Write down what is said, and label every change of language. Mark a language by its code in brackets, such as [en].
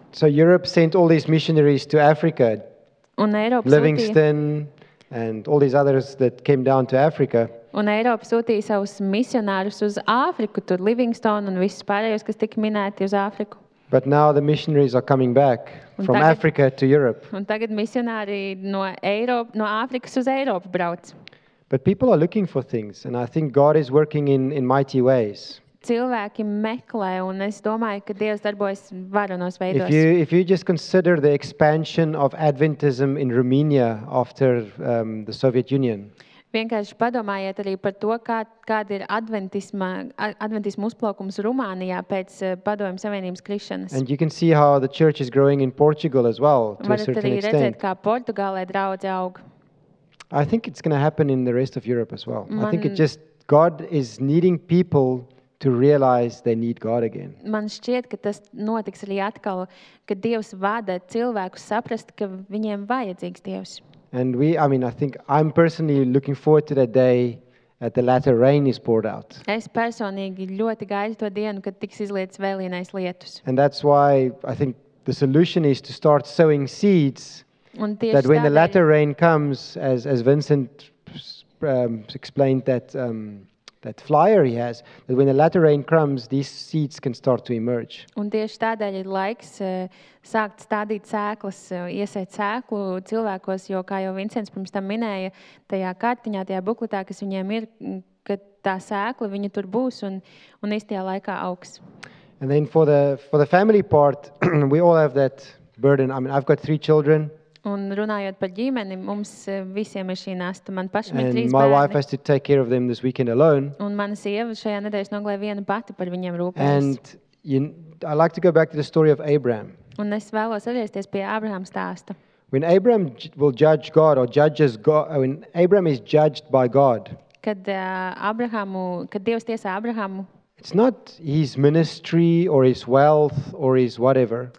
[en] So Europe sent all these missionaries to Africa, [lv] Un Eiropa [en] Livingston and all these others that came down to Africa. [lv] Un Eiropa sūtīja savus misionārus uz Āfriku, tur Livingstone un visus pārējos, kas tika minēti uz Āfriku. [en] But now the missionaries are coming back from Africa to Europe. [lv] Un tagad misionāri no Āfrikas uz Eiropu brauc. [en] But people are looking for things, and I think God is working in mighty ways. [lv] Cilvēki meklē, un es domāju, ka Dievs darbojas varenos veidos. [en] If you just consider the expansion of Adventism in Romania after the Soviet Union. [lv] Vienkārši padomājiet arī par to, kāda ir adventisma uzplaukums Rumānijā pēc Padomju Savienības krišanas. [en] And you can see how the church is growing in Portugal as well, to a certain [lv] Varat arī [en] extent. [lv] redzēt, kā Portugālē draudze aug. [en] I think it's going to happen in the rest of Europe as well. I think God is needing people to realize they need God again. [lv] Man šķiet, ka tas notiks arī atkal, kad Dievs vada cilvēkus saprast, ka viņiem vajadzīgs Dievs. [en] And I think I'm personally looking forward to that day that the latter rain is poured out. [lv] Es personīgi ļoti gaidu to dienu, kad tiks izlietas vēlienais lietus. [en] And that's why I think the solution is to start sowing seeds that when the latter rain comes, as Vincent explained that that flyer he has, that when the latter rain comes, these seeds can start to emerge. [lv] Un tieši tādēļ ir laiks sākt stādīt sēklas, iesēt sēklu cilvēkos, jo, kā jau Vincents pirms tam minēja, tajā kartiņā, tajā bukletā, kas viņiem ir, ka tā sēkla, viņa tur būs un īstajā laikā augs. [en] And then for the family part, we all have that burden. I mean, I've got 3 children. [lv] Un runājot par ģimeni, mums visiem ir šī nasta. Man pašam ir 3 [en] And my wife [lv] bērni. [en] has to take care of them this weekend alone. [lv] Un mana sieva šajā nedēļas nogalē viena pati par viņiem rūpējas. [en] And I like to go back to the story of Abraham. [lv] Un es vēlos atgriezties pie Abrahama stāsta. [en] When Abraham will judge God or judges God, when Abraham is judged by God, [lv] Kad Dievs tiesā Abrahamu, [en] it's not his ministry or his wealth or his whatever.